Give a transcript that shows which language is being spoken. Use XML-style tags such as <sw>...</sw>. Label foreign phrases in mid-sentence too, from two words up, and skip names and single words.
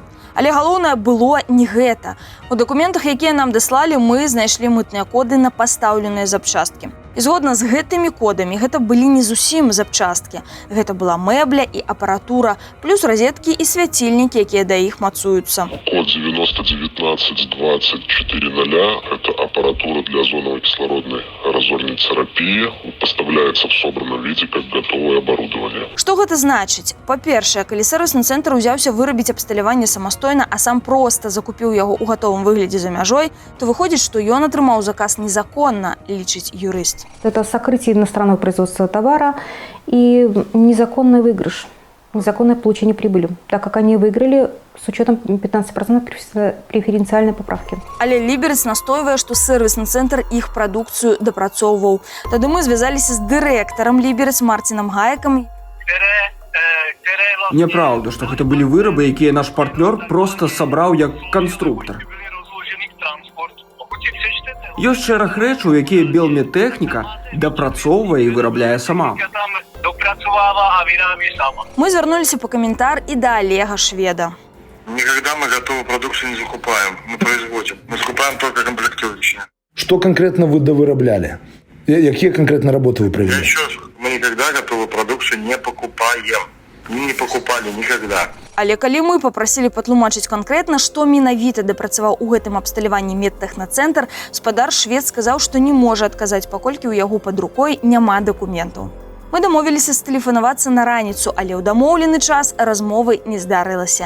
<be>Але галоўнае было не гэта. У дакументах, якія нам даслалі, мы знайшлі мытныя коды на пастаўленыя запчасткі. І згодна з гэтымі кодамі гэта былі не зусім запчасткі. Гэта была мэбля і апаратура, плюс розеткі і свяцільнікі, якія да іх мацуюцца.</be> <ru>Код 9019-24-0 – это аппаратура для озоновой кислородной разорной терапии. Поставляется в собранном виде как готовое оборудование.</ru> <be>Што гэта значыць? Па-першае, калі сервісны цэнтр узяўся вырабіць абсталяванне самастойна, а сам проста закупіў яго ў гатовым выглядзе за мяжой, то выходзіць, што ён атрымаў заказ незаконна, лічыць юрыст.</be> <ru>Это сокрытие иностранного производства товара и незаконный выигрыш, незаконное получение прибыли, так как они выиграли с учетом 15% преференциальной поправки.</ru> <be>Але Ліберец настойвае, што сервісны цэнтр іх прадукцыю дапрацоўваў. Тады мы звязаліся з дырэктарам Ліберец Мартинам Гаекам. Няправда, што гэта былі вырабы, якія наш партнёр проста сабраў як канструктар. Ёсць шэраг рэчаў, якія Белмедтэхніка дапрацоўвае і вырабляе сама. Мы звярнуліся па каментар і да Олега Шведа.</be> <ru>Никогда мы готовую продукцию не закупаем, мы производим. Мы закупаем только комплектующие. Что конкретно вы довыробляли? Какие конкретно работы вы провели? Еще раз, мы никогда готовую продукцию не покупаем. Не покупали никогда.</ru> <be>Але калі мы папрасілі патлумачыць канкрэтна, што менавіта дапрацаваў у гэтым абсталяванні медтэхнацэнтр, спадар Швед сказаў, што не можа адказаць, паколькі ў яго пад рукой няма дакументаў. Мы дамовіліся стэлефанавацца на раніцу, але ў дамоўлены час размовы не здарылася.</be>